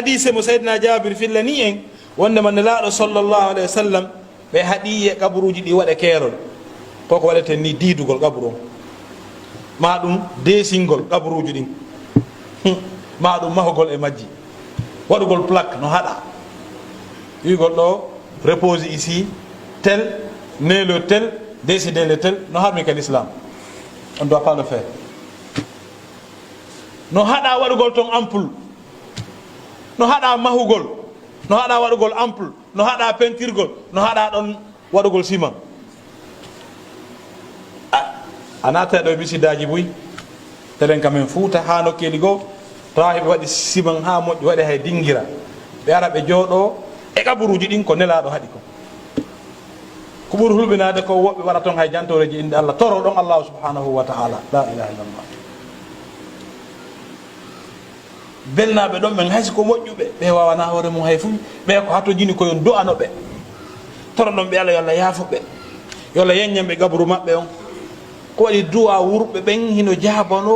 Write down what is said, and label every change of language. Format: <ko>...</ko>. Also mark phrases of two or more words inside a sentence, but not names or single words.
<ff>hadise mo saydina jabir fillani en wondema nelaɗo</ff> <ar>صلى الله عليه وسلم</ar> <ff>ɓe haɗi e gaburuji ɗi waɗe keerol koko waɗete ni diidugol gaburu on ma ɗum desingol gaburuji ɗin ma ɗum mahogol e majji waɗugol plaque no haɗa wigol ɗo</ff> <fr>repose ici tel né le tel</fr> <ff>décidé le tel no harmi ka l'islam</ff> <fr>on doit pas le faire</fr> <ff>no haɗa waɗugol ton ampoule no haɗa mahugol no haɗa waɗugol ampoule no haɗa pentirgol no haɗa ɗon waɗugol ciment a naata ɗo e bisidaji boyi telen kamen fuuta ha nokkeli goo tawa heɓe waɗi siman ha moƴƴi waɗi hay dingira ɓe ara ɓe jooɗo e kaburuji ɗin ko nelaɗo haɗi ko ɓuri hulɓinade ko woɓɓe waɗa toon hay jantoreji inde Allah toro ɗon</ff> <ar>الله سبحانه وتعالى لا إله إلا الله</ar> <ff>belnaɓe ɗon ɓen haysi ko moƴƴuɓe ɓe wawana hoore mum hay fu ɓe ko hato jini koyon du'ano ɓe toro ɗon ɓe Allah yo Allah yaafoɓe yo Allah yeññanɓe gabru maɓɓe on ko waɗi du'a wurɓe ɓen hino jabano</ff>